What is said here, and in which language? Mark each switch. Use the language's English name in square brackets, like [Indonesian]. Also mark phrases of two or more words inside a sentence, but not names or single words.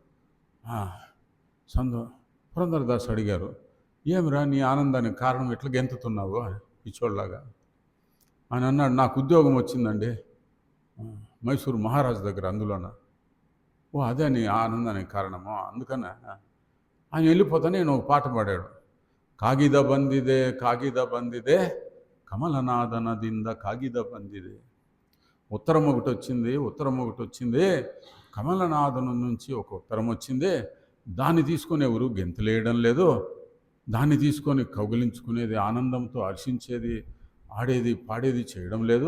[Telugu] పురంధరదాస్ అడిగారు, ఏమిరా నీ ఆనందానికి కారణం, ఎట్లా గెంతుతున్నావు పిచ్చోళ్ళలాగా? ఆయన అన్నాడు, నాకు ఉద్యోగం వచ్చిందండి మైసూరు మహారాజు దగ్గర, అందులోన. ఓ అదే నీ ఆనందానికి కారణమో? అందుకనే ఆయన వెళ్ళిపోతానే నేను ఒక పాట పాడాడు. [Kannada] ಕಾಗಿದ ಬಂದಿದೆ ಕಾಗಿದ ಬಂದಿದೆ ಕಮಲನಾಥನದಿಂದ ಕಾಗಿದ ಬಂದಿದೆ. [Telugu] ఉత్తరం ఒకటి వచ్చింది, కమలనాథను నుంచి ఒక ఉత్తరం వచ్చింది. దాన్ని తీసుకొని ఎవరు గెంతులేయడం లేదు, దాన్ని తీసుకొని కౌగిలించుకునేది, ఆనందంతో హర్షించేది, ఆడేది పాడేది చేయడం లేదు.